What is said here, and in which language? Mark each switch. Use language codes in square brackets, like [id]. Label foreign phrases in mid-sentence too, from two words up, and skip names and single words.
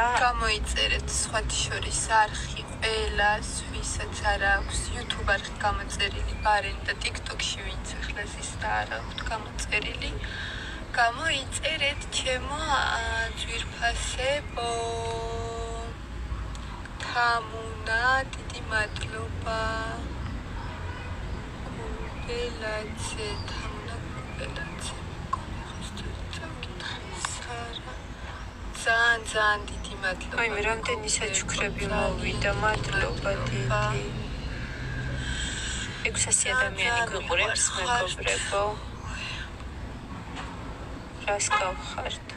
[ka] გამოიწერეთ სხვათა შორის არხი ყველას, ვისაც არ აქვს YouTube არხი გამოწერილი, ბარენ და TikTok-ში ვინც ახლა ის და არ აქვს გამოწერილი. გამოიწერეთ ჩემო ძვირფასებო. თამუნა, დიდი მადლობა. Belățe, tamna belățe. ზან, დიდი მადლობა. Ai, რამდენი საჩუქრები მოვიდა, მადლობა დიდი. 600 ადამიანი გვიყურებს, მეგობრებო. რას გავხართო?